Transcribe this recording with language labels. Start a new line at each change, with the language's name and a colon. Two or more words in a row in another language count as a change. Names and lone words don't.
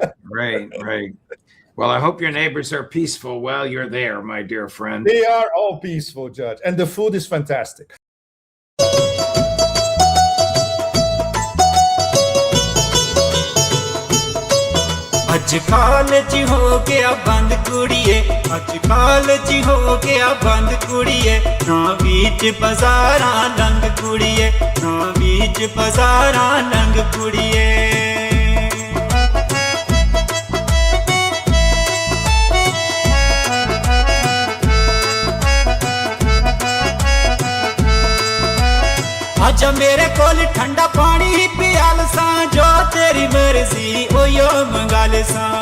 English: Well, I hope your neighbors are peaceful while you're there, my dear friend. They are all peaceful, Judge, and the food is fantastic.
Punjabi: I ਅੱਜ ਕਾਲਜ ਹੋ ਗਿਆ ਬੰਦ ਕੁੜੀਏ, ਅੱਜ ਕਾਲਜ ਹੋ ਗਿਆ ਬੰਦ ਕੁੜੀਏ, ਨਾ ਵਿੱਚ ਬਾਜ਼ਾਰਾਂ ਲੰਘ ਕੁੜੀਏ, ਨਾ ਵਿੱਚ ਬਾਜ਼ਾਰਾਂ ਲੰਘ ਕੁੜੀਏ। ਆਜਾ ਮੇਰੇ ਕੋਲ ਠੰਡਾ ਪਾਣੀ ਪਿਆਲ ਸਾ, ਜੋ ਤੇਰੀ ਮਰਜ਼ੀ ਓਯੋ ਮੰਗਾਲ ਸਾ।